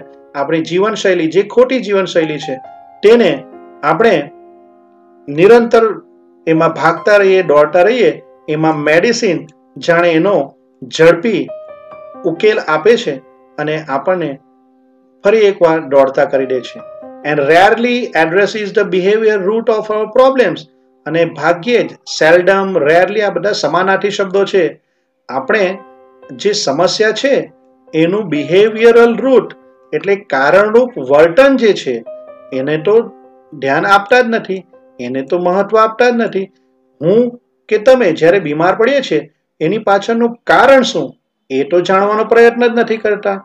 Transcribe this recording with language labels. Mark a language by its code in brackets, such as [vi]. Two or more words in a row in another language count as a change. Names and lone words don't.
[gu] આપણી જીવનશૈલી, જે ખોટી જીવનશૈલી છે, તેને આપણે નિરંતર એમાં ભાગતા રહીએ, દોડતા રહીએ. એમાં મેડિસિન જાણે એનો ઝડપી ઉકેલ આપે છે અને આપણને ફરી એકવાર દોડતા કરી દે છે. [en] And rarely addresses the behavior root of our problems. [gu] અને ભાગ્યે જ, [en] seldom, rarely, [gu] આ બધા સમાનાર્થી શબ્દો છે. આપણે જે સમસ્યા છે એનું [en] behavioral root [gu] એટલે કારણરૂપ વર્તન જે છે એને તો ધ્યાન આપતા જ નથી, એને તો મહત્વ આપતા જ નથી. હું કે તમે જ્યારે બીમાર પડીએ છીએ એની પાછળનું કારણ શું એ તો જાણવાનો પ્રયત્ન જ નથી કરતા.